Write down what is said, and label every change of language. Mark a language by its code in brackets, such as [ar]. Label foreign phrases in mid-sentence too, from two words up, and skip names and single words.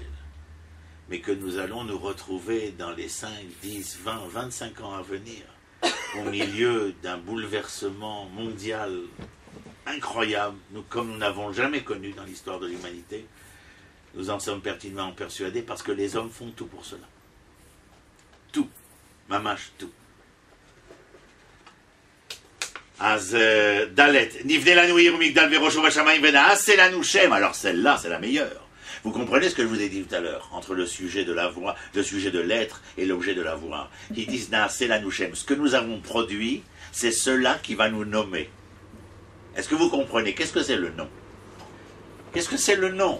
[fr] Mais que nous allons nous retrouver dans les 5, 10, 20, 25 ans à venir, au milieu d'un bouleversement mondial incroyable, comme nous n'avons jamais connu dans l'histoire de l'humanité, nous en sommes pertinemment persuadés parce que les hommes font tout pour cela. Tout. Mamash, tout. [he] אז דלת, נבנה לנו עיר מגדל ורוש ושמים ונעשה לנו שם. [fr] Alors celle-là, c'est la meilleure. Vous comprenez ce que je vous ai dit tout à l'heure, entre le sujet de la voix, le sujet de l'être et l'objet de la voix. Ils disent [he] נעשה לנו שם. [fr] Ce que nous avons produit, c'est cela qui va nous nommer. Est-ce que vous comprenez? Qu'est-ce que c'est le nom? Qu'est-ce que c'est le nom?